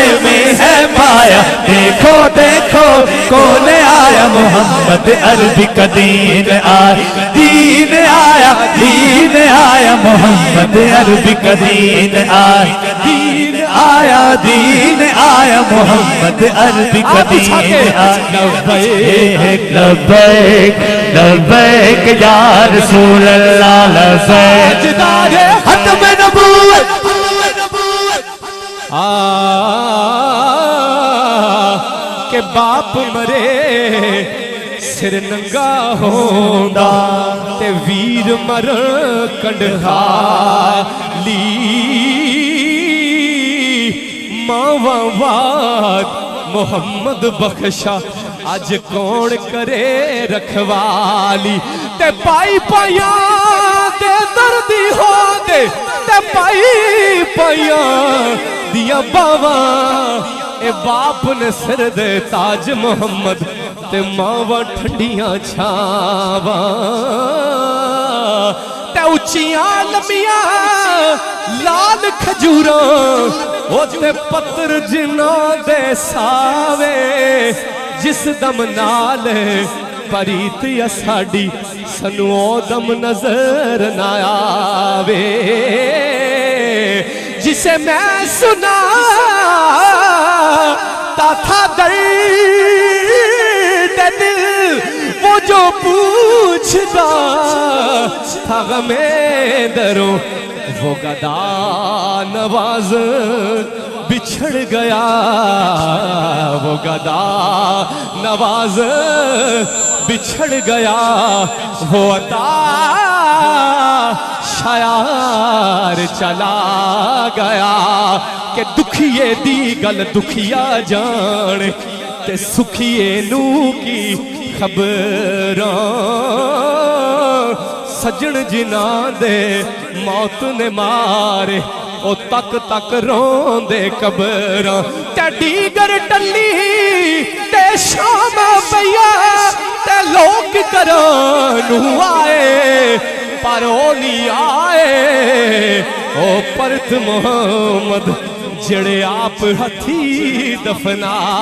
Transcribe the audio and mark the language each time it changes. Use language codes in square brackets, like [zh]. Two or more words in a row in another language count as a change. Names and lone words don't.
[ur] میں ہے پایا، دیکھو دیکھو کون آیا محمد عربی کا دین آیا، دین آیا، دین آیا محمد عربی کا دین آیا، دین آیا، دین آیا محمد عربی کا دین آیا، [ar] لبیک لبیک لبیک یا رسول اللہ، [ur] لبیک ختم نبوت [pa] کہ باپ مرے سر ننگا ہوندا تے ویر مر کنڈھا لی، ماواں واد محمد بخشا اج کون کرے رکھوالی، تے پائی پائیاں دے دردی ہو دے، تے پائی پائیاں دیا باواں، اے باپ نے سر دے تاج محمد تے ماواں ٹھنڈیاں چھاواں، تے اچیاں لمیاں لال کھجوراں، او تے پتر جنہاں دے ساوے، جس دم نال پریت یا ساڑی سنو او دم نظر نہ آوے، [ur] جسے میں سنا تا تھا درد دل، وہ جو پوچھتا تھا غمِ دروں، وہ گدا نواز بچھڑ گیا، وہ گدا نواز بچھڑ گیا، وہ عطا شیار چلا گیا، [pa] کہ دکھیے دی گل دکھیا جان تے سکھیے نو کی خبراں، سجن جنہاں دے موت نے مارے او تک تک رون دے قبراں، تے دیگر ٹلی تے شام پیا تے لوگ کرانو آئے، پر او نہیں آئے، او پرت محمد جڑے آپ ہتھی دفنا